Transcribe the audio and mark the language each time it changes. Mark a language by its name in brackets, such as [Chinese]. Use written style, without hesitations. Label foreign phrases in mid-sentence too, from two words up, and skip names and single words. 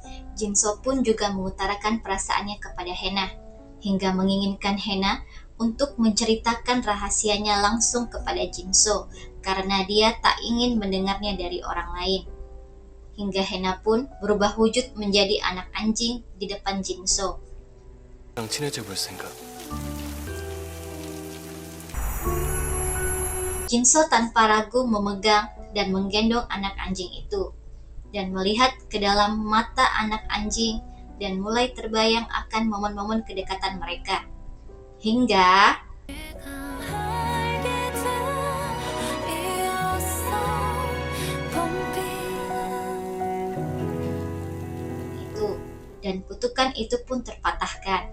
[Indonesian] Jinso pun juga mengutarakan perasaannya kepada Hena, hingga menginginkan Hena untuk menceritakan rahasianya langsung kepada Jinso karena dia tak ingin mendengarnya dari orang lain. Hingga Hena pun berubah wujud menjadi anak anjing di depan Jinso. [Korean] 랑 친해져 볼 생각. [Indonesian] Jinso tanpa ragu memegang dan menggendong anak anjing itu dan melihat ke dalam mata anak anjing dan mulai terbayang akan momen-momen kedekatan mereka. Hingga itu, dan kutukan itu pun terpatahkan.